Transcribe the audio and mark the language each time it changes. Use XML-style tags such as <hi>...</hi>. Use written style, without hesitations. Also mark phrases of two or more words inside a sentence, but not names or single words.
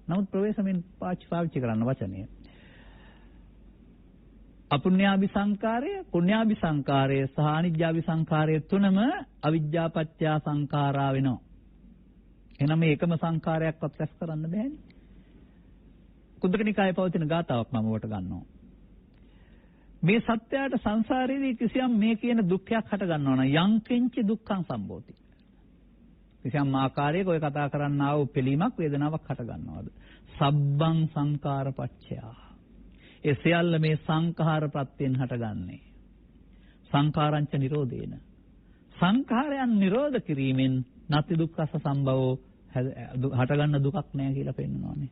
<si>නමුත් ප්‍රවේශමෙන් පාවිච්චි කරන්න වචනය. අපුඤ්ඤාභි සංකාරය, පුඤ්ඤාභි සංකාරය සහ අනිජ්ජාභි සංකාරය තුනම අවිජ්ජාපච්චය සංඛාරා වෙනවා. එහෙනම් මේ එකම සංකාරයක්වත් රැස් කරන්න බෑනේ. කුද්දක නිකායේ පවතින ගාතාවක් මම ඔබට ගන්නවා. මේ සත්‍යයට සංසාරයේදී කිසියම් මේ කියන දුක්ඛයක් හට ගන්නවා නම්</si> <pi>යං කිංචි දුක්ඛං සම්භෝති.</pi> <si>කිසියම් ආකාරයක ඔය කතා කරන්නා වූ පිළීමක් වේදනාවක් හට ගන්නවාද?</si> <pi>සබ්බං සංකාරපච්චය.</pi> <si>ඒ සියල්ල මේ සංඛාර ප්‍රත්‍යයෙන් හටගන්නේ.</si> <pi>සංඛාරංච නිරෝධේන.</pi> <si>සංඛාරයන් නිරෝධ කිරීමෙන්</si> <pi>නැති දුක්ඛස සම්භවෝ</pi> <si>හටගන්න දුකක් නැහැ කියලා පෙන්නනවානේ.</si>